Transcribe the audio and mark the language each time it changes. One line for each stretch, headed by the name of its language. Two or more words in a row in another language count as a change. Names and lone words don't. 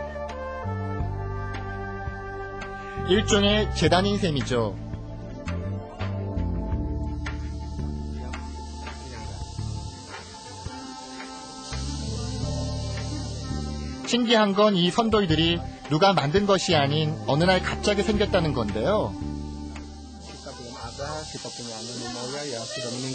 Korean: 일종의 제단인 셈이죠. 신기한 건 이 선돌들이 누가 만든 것이 아닌 어느 날 갑자기 생겼다는 건데요.
Indonesian: Kita belum ada, kita punya nenek moyang yang sudah meninggal.